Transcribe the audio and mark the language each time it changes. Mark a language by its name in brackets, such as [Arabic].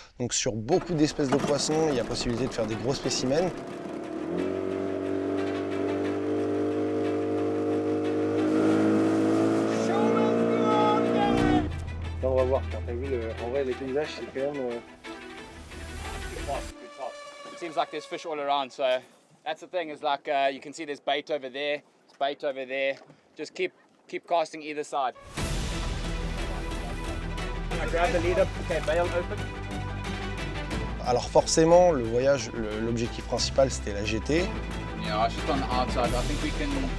[French] Donc sur beaucoup d'espèces de poissons, il y a possibilité de faire des gros spécimens. Là, on va voir, t'as vu, en vrai, les paysages, c'est quand même... [English] It seems like there's fish all around, so that's the thing, is like you can see there's bait over there, there's bait over there. Just keep casting either side. I grab the leader, okay, bail open. [French] Alors forcément, le voyage, l'objectif principal, c'était la GT. [English] Yeah, just on the outside, I think we can...